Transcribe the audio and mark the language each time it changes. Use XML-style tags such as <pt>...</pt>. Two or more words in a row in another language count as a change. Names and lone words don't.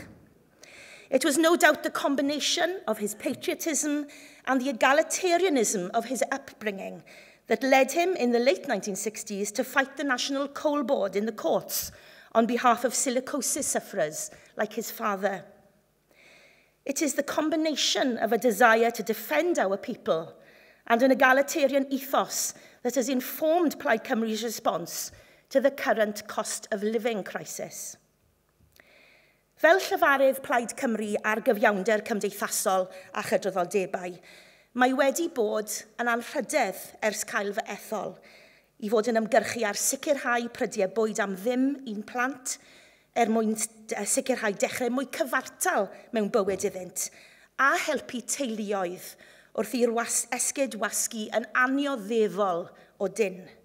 <en>It was no doubt the combination of his patriotism and the egalitarianism of his upbringing that led him in the late 1960s to fight the National Coal Board in the courts on behalf of silicosis sufferers like his father. It is the combination of a desire to defend our people and an egalitarian ethos that has informed Plaid Cymru's response to the current cost of living crisis.</en> <cy>Fel llefarydd Plaid Cymru ar gyfiawnder cymdeithasol a chydraddoldebau, mae wedi bod yn anrhydedd ers cael fy ethol I fod yn ymgyrchu ar sicrhau prydiau bwyd am ddim un plant, mwyn sicrhau dechrau mwy cyfartal mewn bywyd iddynt, a helpu teuluoedd wrth i'r esgyd wasgu yn annioddefol o dyn.</cy>